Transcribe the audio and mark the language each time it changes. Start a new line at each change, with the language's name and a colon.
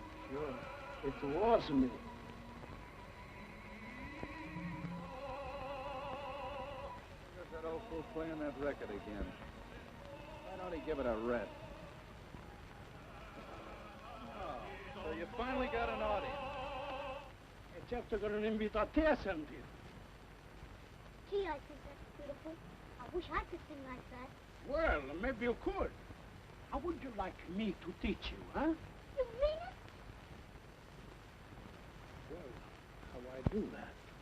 English: Sure, it was me. There's that old fool playing that record again. Why don't he give it a rest? Oh, so you finally got an audience.
Italian: E certo che non invito a te a sentire.
English: Gee, I think that's beautiful. I wish I could sing like that. Well, maybe you could. How would you like me to teach you, huh? You mean it? Well, how I do that?